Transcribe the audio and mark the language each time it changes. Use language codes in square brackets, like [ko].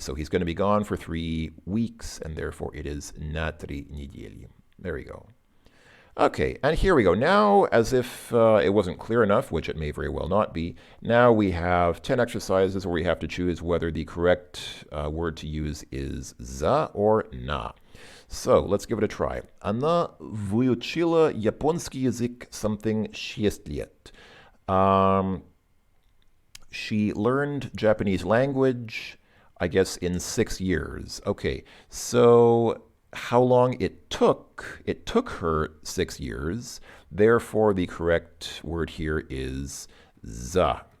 [en] So he's going to be gone for 3 weeks, and therefore it is [ru] на 3 недели. [en] There we go. Okay, and here we go. Now, as if it wasn't clear enough, which it may very well not be, now we have 10 exercises where we have to choose whether the correct word to use is за or на. So, let's give it a try. [ru] Она выучила японский язык [en] something [ru] 6 лет. [en] She learned Japanese language, I guess, in 6 years. Okay, so how long it took her 6 years. Therefore, the correct word here is za.